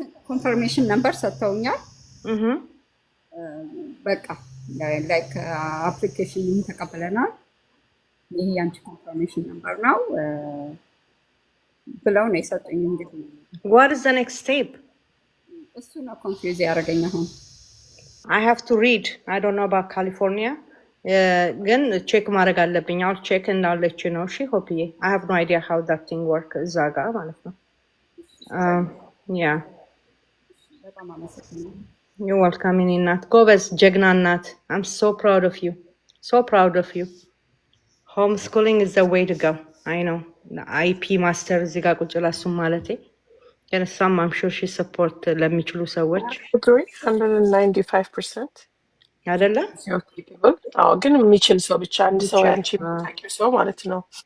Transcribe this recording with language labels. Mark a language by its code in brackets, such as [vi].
[am] confirmation number ሰጥተውኛል በቃ ላይክ አፕሊኬሽኑን ተቀበለናል ይሄ አንቺ confirmation number ነው ብለው ነው የሰጡኝ እንግዲህ [en] what is the next step [am] እሱ ነው ኮንፊውዝ ያደረገኝ አሁን [en] I have to read I don't know about California [am] ግን ቼክ ማድረግ አለብኝ [en] I'll check and I'll let you know she hope I have no idea how that thing work [am] እዛ ጋር ማለት ነው [en] yeah [am] በጣም አመሰግናለሁ [en] you're welcome [am] እናት ጎበዝ ጀግና እናት [en] I'm so proud of you homeschooling is the way to go I know IP master [am] እዚህ ጋር ቁጭ ብላ እሱም ማለቴ ግን እሷም [en] I'm sure she support [am] ለሚችሉ ሰዎች 195% አይደለ አዎ ግን የሚችል ሰው ብቻ አንድ ሰው ያንቺ ታውቂው ሰው ማለት ነው